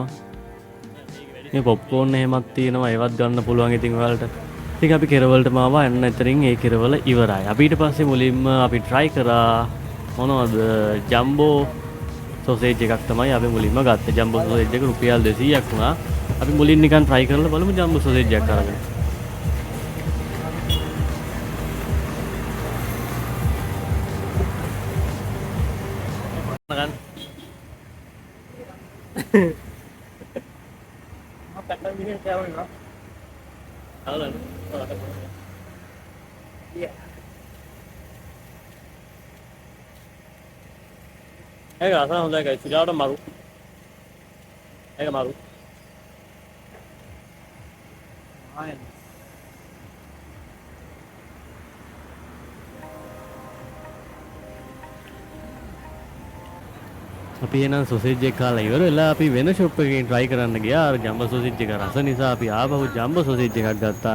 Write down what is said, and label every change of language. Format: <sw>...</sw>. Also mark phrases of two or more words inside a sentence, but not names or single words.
<si>මේ පොප්කෝර්න් එහෙමත් තියෙනවා. ඒවත් ගන්න පුළුවන් ඉතින් ඔයාලට. ඉතින් අපි කෙරවලටම ආවා. එන්න එතනින් ඒ කෙරවල ඉවරයි. අපි ඊට පස්සේ මුලින්ම අපි try කරා මොනවද</si> <en>jumbo sausage</en> <si>එකක් තමයි අපි මුලින්ම ගත්තේ.</si> <en>jumbo sausage</en> <si>එක රුපියල් 200ක් වුණා. අපි මුලින් නිකන් try කරලා බලමු</si> <en>jumbo sausage</en> <si>එකක් අරගෙන.</si> <id>Kan kata ini siapa nih? Halo. Iya. Nggak salah udah guys, sudah ada maru. Maru. Main.</id> <si>අපි එහෙනම් සොසේජ් එක කාලා ඉවර වෙලා අපි වෙන ෂොප් එකකින් try කරන්න ගියා. අර</si> <en>jumbo sausage</en> <si>එක රස නිසා අපි ආපහු</si> <en>jumbo sausage</en> <si>එකක් ගත්තා.</si>